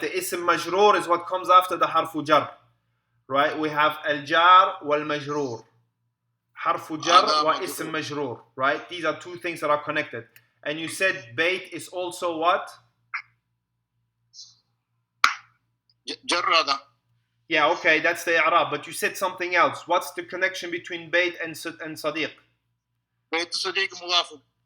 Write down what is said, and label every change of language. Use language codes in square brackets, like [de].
[en] The [ar] اسم مجرور [en] is what comes after the [ar] حرف جر, [en] right? We have [ar] الجار والمجرور. حرف جر واسم مجرور, [en] right? These are two things that are connected. And you said بيت is also what? [ar] جر هذا. [en] Yeah, okay, that's the i'rab, but you said something else. What's the connection between بيت and صديق? [ar] بيت صديق مضاف.